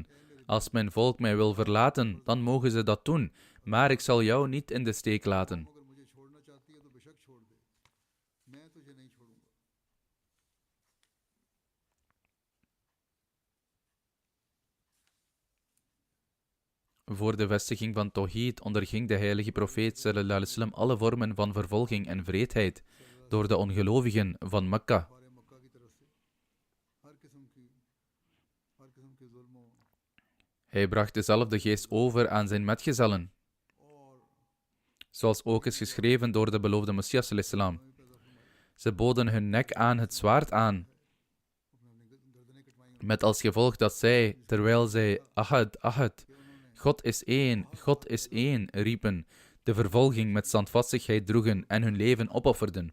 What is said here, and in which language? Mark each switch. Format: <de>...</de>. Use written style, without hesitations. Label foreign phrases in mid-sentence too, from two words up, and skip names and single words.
<nl>Als mijn volk mij wil verlaten, dan mogen ze dat doen, maar ik zal jou niet in de steek laten. Voor de vestiging van Tawhid onderging de heilige profeet</nl> <ar>صلى الله عليه وسلم</ar> <nl>alle vormen van vervolging en wreedheid door de ongelovigen van Mekka. Hij bracht dezelfde geest over aan zijn metgezellen, zoals ook is geschreven door de beloofde Messias</nl> <ar>صلى الله عليه وسلم.</ar> <nl>Ze boden hun nek aan het zwaard aan, met als gevolg dat zij, terwijl zij</nl> <ar>أحد، أحد,</ar> <nl>God is één, riepen, de vervolging met standvastigheid droegen en hun leven opofferden.</nl>